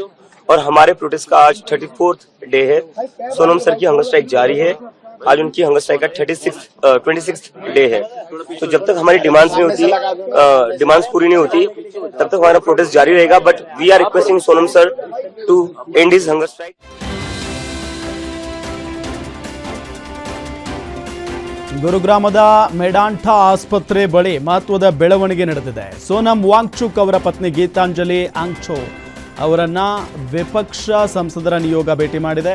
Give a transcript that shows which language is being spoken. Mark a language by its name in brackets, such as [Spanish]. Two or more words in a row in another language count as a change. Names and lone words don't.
[Hindi] और हमारे प्रोटेस्ट का आज [English] 34th day [Hindi] है. सोनम सर की [English] hunger strike [Hindi] जारी है. आज उनकी [English] hunger strike [Hindi] का [English] 26th day [Hindi] है. तो जब तक हमारी डिमांड्स पूरी नहीं होती तब तक हमारा प्रोटेस्ट जारी रहेगा. [English] But we are requesting Sonam sir to end his hunger strike. [Kannada] ಗುರುಗ್ರಾಮದ ಮೆಡಾಂಠಾ ಆಸ್ಪತ್ರೆ ಬಳಿ ಮಹತ್ವದ ಬೆಳವಣಿಗೆ ನಡೆದಿದೆ. ಸೋನಂ ವಾಂಗ್ಚುಕ್ ಅವರ ಪತ್ನಿ ಗೀತಾಂಜಲಿ ಆಂಗ್ಚೋ ಅವರನ್ನು ವಿಪಕ್ಷ ಸಂಸದರ ನಿಯೋಗ ಭೇಟಿ ಮಾಡಿದೆ.